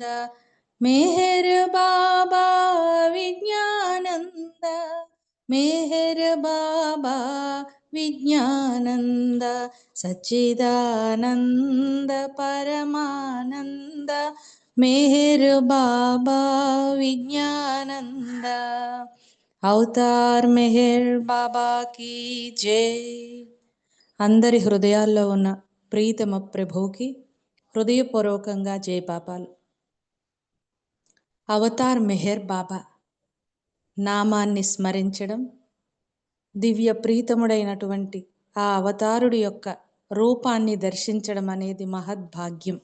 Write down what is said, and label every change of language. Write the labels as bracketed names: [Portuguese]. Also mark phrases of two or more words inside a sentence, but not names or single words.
[Hindi] मेहर बाबा विज्ञानंद। मेहर बाबा विज्ञानंद। सच्चिदानंद परमानंद मेहर बाबा विज्ञानंद। [Telugu] అవతార్ మెహర్ బాబాకి జై. అందరి హృదయాల్లో ఉన్న ప్రీతమ ప్రభువుకి హృదయపూర్వకంగా జై బాబాలు. అవతార్ మెహర్ బాబా నామాన్ని స్మరించడం, దివ్య ప్రీతముడైనటువంటి ఆ అవతారుడి యొక్క రూపాన్ని దర్శించడం అనేది మహద్భాగ్యం.